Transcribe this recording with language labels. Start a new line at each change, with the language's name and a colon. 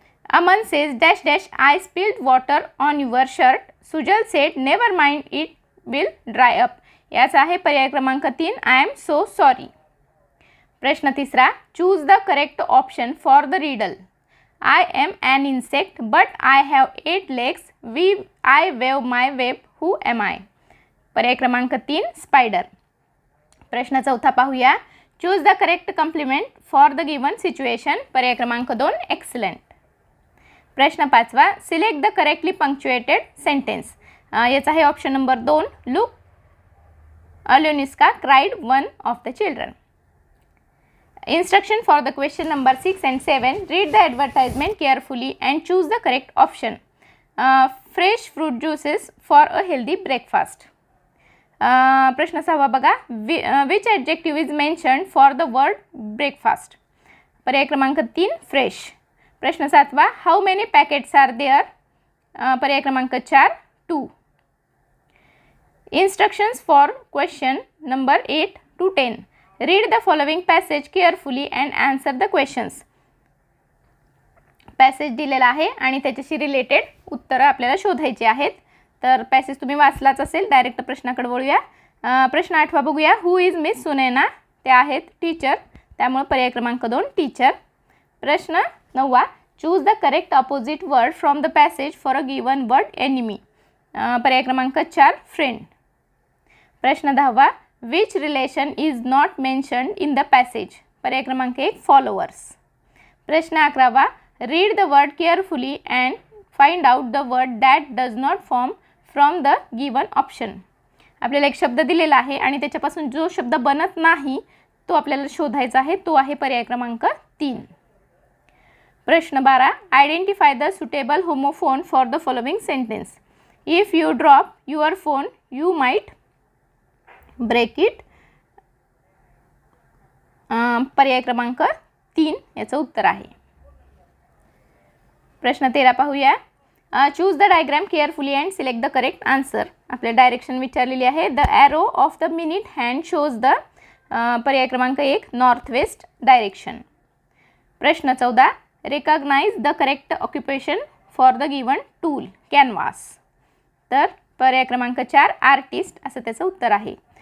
English: Aman says dash dash I spilled water on your shirt. Sujal said never mind it will dry up.
Marathi: याचा आहे पर्याय क्रमांक 3
English: I am so sorry.
Marathi: प्रश्न तिसरा,
English: Choose the correct option for the riddle. I am an insect but I have 8 legs I wave my web who am I.
Marathi: पर्याय क्रमांक 3
English: Spider.
Marathi: प्रश्न चौथा पाहूया,
English: Choose the correct compliment for the given situation.
Marathi: पर्याय क्रमांक 2
English: Excellent.
Marathi: प्रश्न पाचवा,
English: Select the correctly punctuated sentence.
Marathi: याचा आहे
English: Option number 2 look अलोनिस्का cried one of the children. Instruction for the question number 6 and 7. Read the advertisement carefully and choose the correct option. Fresh fruit juices for a healthy breakfast.
Marathi: प्रश्न 6 बघा,
English: which adjective is mentioned for the word breakfast?
Marathi: पर्याय क्रमांक 3 fresh.
English: प्रश्न 7 how many packets are there?
Marathi: पर्याय क्रमांक 4 2.
English: Instructions for question number 8 to 10. Read the following passage carefully and answer the questions.
Marathi: Passage दिलेला आहे आणि त्याच्याशी रिलेटेड उत्तरं आपल्याला शोधायची आहेत। तर पॅसेज तुम्ही वाचलाच असेल। डायरेक्ट प्रश्नाकडे वळूया। प्रश्न 8 बघूया,
English: Who is miss Sunaina?
Marathi: ते आहेत टीचर, त्यामुळे पर्याय क्रमांक 2 टीचर।
English: प्रश्न 9, choose the correct opposite word from the passage for a given word enemy.
Marathi: पर्याय क्रमांक 4 फ्रेंड।
English: प्रश्न 10, which relation is not mentioned in the passage?
Marathi: पर्याय क्रमांक 1 followers.
English: प्रश्न 11, read the word carefully and find out the word that does not form from the given option.
Marathi: आपल्याला एक शब्द दिलेला आहे आणि त्याच्यापासून जो शब्द बनत नाही तो आपल्याला शोधायचा आहे। तो आहे पर्याय क्रमांक 3.
English: प्रश्न 12, identify the suitable homophone for the following sentence. If you drop your phone you might break it.
Marathi: पर्याय क्रमांक 3 याचं उत्तर आहे। प्रश्न 13 पाहूया,
English: Choose the diagram carefully and select the correct answer.
Marathi: आपले डायरेक्शन विचारलेली आहे।
English: the arrow of the minute hand shows the
Marathi: पर्याय क्रमांक 1
English: North west direction. प्रश्न 14, recognise the correct occupation for the given tool canvas.
Marathi: तर पर्याय क्रमांक 4 आर्टिस्ट असं त्याचं उत्तर आहे।